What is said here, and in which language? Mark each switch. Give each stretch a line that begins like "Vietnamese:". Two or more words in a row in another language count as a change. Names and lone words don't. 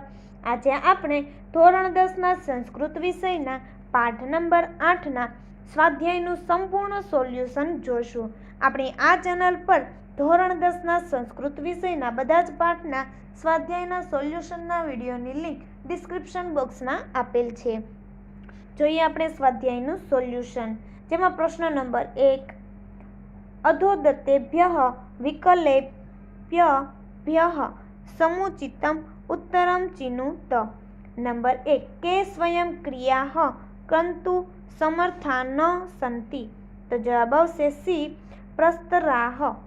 Gujarati: આજે આપણે ધોરણ 10ના સંસ્કૃત વિષયના પાઠ નંબર 8ના સ્વાધ્યાયનું સંપૂર્ણ સોલ્યુશન જોશું। આપણી આ ચેનલ પર ધોરણ 10ના સંસ્કૃત વિષયના બધા જ પાઠના સ્વાધ્યાયના સોલ્યુશનના વિડીયોની લિંક ડિસ્ક્રિપ્શન બોક્સમાં આપેલ છે। જોઈએ આપણે સ્વાધ્યાયનું સોલ્યુશન, જેમાં પ્રશ્ન નંબર 1,
Sanskrit: अधोदत्तेभ्यः विकल्पेभ्यः समुचितम् उत्तरं चिनुत। नंबर 1, के स्वयं क्रियाः कर्तुं समर्था न सन्ति।
Gujarati: તો જવાબ આવશે સી, प्रस्तराः।